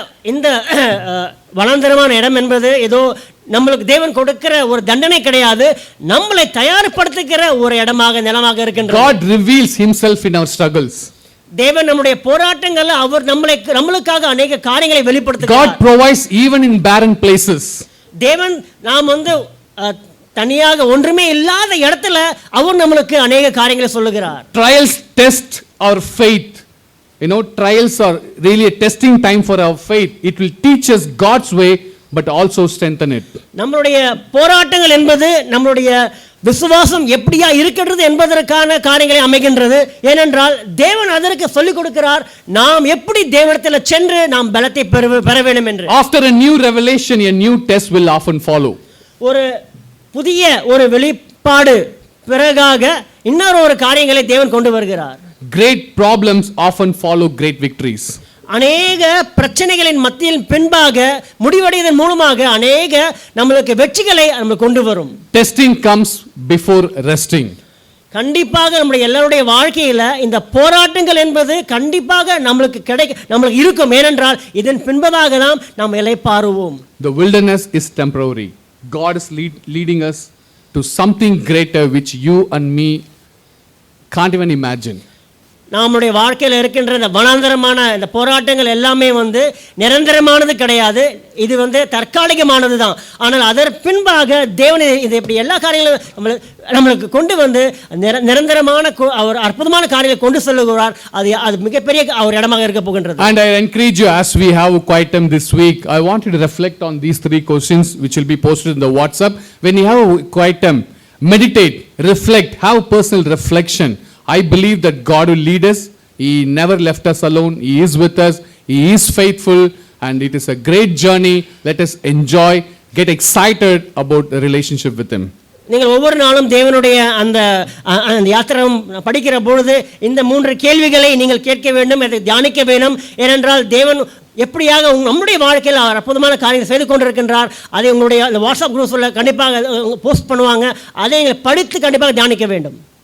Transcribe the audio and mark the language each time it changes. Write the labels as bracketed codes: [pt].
[ta] இந்த வனாந்தரமான இடம் என்பது ஏதோ நம்மளுக்கு தேவன் கொடுக்கிற ஒரு தண்டனை கிடையாது, நம்மளை தயார்படுத்துகிற ஒரு இடமாக நிலமாக இருக்கின்றது. [en] God reveals himself in our struggles. [ta] தேவன் நம்முடைய போராட்டங்கள்ல அவர் நம்மளுக்காக அநேக காரியங்களை வெளிப்படுத்துகிறார். [en] God provides even in barren places. [ta] தேவன் நாம் தனியாக ஒன்றுமே இல்லாத இடத்துல அவர் நம்மளுக்கு அநேக காரியங்களை சொல்லுகிறார். [en] Trials test our faith. You know, trials are really a testing time for our faith. It will teach us God's way but also strengthen it. [ta] நம்மளுடைய போராட்டங்கள் என்பது நம்மளுடைய விசுவாசம் எப்படியா இருக்கிறது என்பதற்கான காரியங்களை அமைகின்றது. ஏனென்றால் தேவன் அதற்கு சொல்லிக் கொடுக்கிறார், நாம் எப்படி தேவனிடத்தில் சென்று நாம் பலத்தை பெற வேண்டும் என்று. [en] After a new revelation, a new test will often follow. [ta] ஒரு புதிய ஒரு வெளிப்பாடு பிறகாக இன்னொரு காரியங்களை தேவன் கொண்டு வருகிறார். [en] Great problems often follow great victories. [ta] அநேக பிரச்சனைகளின் மத்தியில் பின்பாக முடிவடைவதன் மூலமாக அநேக நம்மளுக்கு வெற்றிகளை நம்ம கொண்டு வரும். [en] Testing comes before resting. [ta] கண்டிப்பாக நம்முடைய எல்லாருடைய வாழ்க்கையில் இந்த போராட்டங்கள் என்பது கண்டிப்பாக நம்மளுக்கு இருக்கும். ஏனென்றால் இதன் பின்பதாக தான் நாம் இளைப்பாறுவோம். [en] The wilderness is temporary. God is leading us to something greater which you and me can't even imagine. [ta] நம்முடைய வாழ்க்கையில் இருக்கின்ற இந்த வனாந்தரமான இந்த போராட்டங்கள் எல்லாமே நிரந்தரமானது கிடையாது. இது தற்காலிகமானது தான். ஆனால் அதற்கு பின்பாக தேவன் இது இப்படி எல்லா காரியங்களும் நம்மளுக்கு கொண்டு நிரந்தரமான ஒரு அற்புதமான காரியங்களை கொண்டு செல்லுகிறார். அது மிகப்பெரிய ஒரு இடமாக இருக்க போகின்றது. [en] And I encourage you, as we have a quiet time this week, I want you to reflect on these 3 questions which will be posted in the WhatsApp. When you have a quiet time, meditate, reflect, have personal reflection. I believe that God will lead us. He never left us alone. He is with us. He is faithful, and it is a great journey. Let us enjoy, get excited about the relationship with him. [ta] நீங்கள் ஒவ்வொரு நாளும் தேவனுடைய அந்த யாத்திரம் படிக்கிற பொழுது இந்த 3 கேள்விகளை நீங்கள் கேட்க வேண்டும், அதை தியானிக்க வேண்டும். ஏனென்றால் தேவன் எப்படியாக நம்முடைய வாழ்க்கையில் அவர் அற்புதமான காரியங்கள் செய்து கொண்டிருக்கின்றார். அதை உங்களுடைய அந்த வாட்ஸ்அப் குரூப்ஸில் கண்டிப்பாக போஸ்ட் பண்ணுவாங்க. அதை நீங்கள் படித்து கண்டிப்பாக தியானிக்க வேண்டும்.